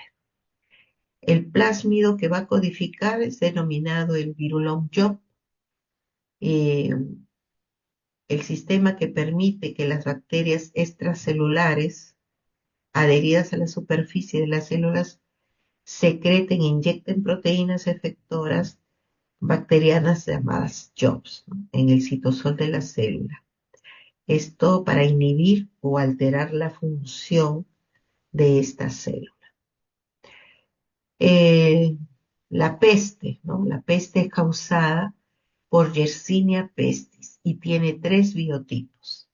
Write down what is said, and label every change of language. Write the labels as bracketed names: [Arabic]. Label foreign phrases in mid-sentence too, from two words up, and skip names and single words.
[Spanish] El plásmido que va a codificar es denominado el virulum job, eh, el sistema que permite que las bacterias extracelulares adheridas a la superficie de las células secreten e inyecten proteínas efectoras bacterianas llamadas JOBs, ¿no?, en el citosol de la célula. Esto para inhibir o alterar la función de esta célula. Eh, la peste, ¿no? La peste es causada por Yersinia pestis y tiene 3 biotipos.